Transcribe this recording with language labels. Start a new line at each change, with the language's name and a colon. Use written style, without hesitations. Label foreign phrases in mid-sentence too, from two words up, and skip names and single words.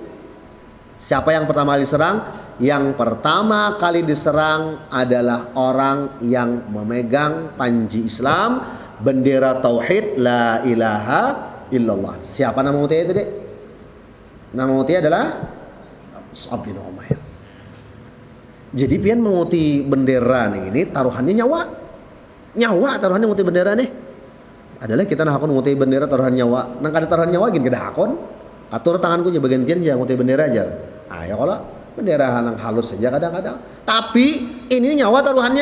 Indonesian: Siapa yang pertama kali diserang? Yang pertama kali diserang adalah orang yang memegang panji Islam, bendera tauhid,
Arabic: لا إله إلا الله.
Indonesian: Siapa nama mutia itu, Dek? Nama mutia adalah Mus'ab bin Umair.
Banjar: Jadi pian menguti bendera nih, ini taruhannya nyawa. Nyawa taruhannya menguti bendera nih. Adalah kita nak akon menguti bendera taruhan nyawa. Nang kada taruhan nyawa gini kita akon. Atur tanganku aja bagian tian aja menguti bendera aja. Ah ya kalau bendera nang halus saja kadang-kadang. Tapi ini nyawa taruhannya.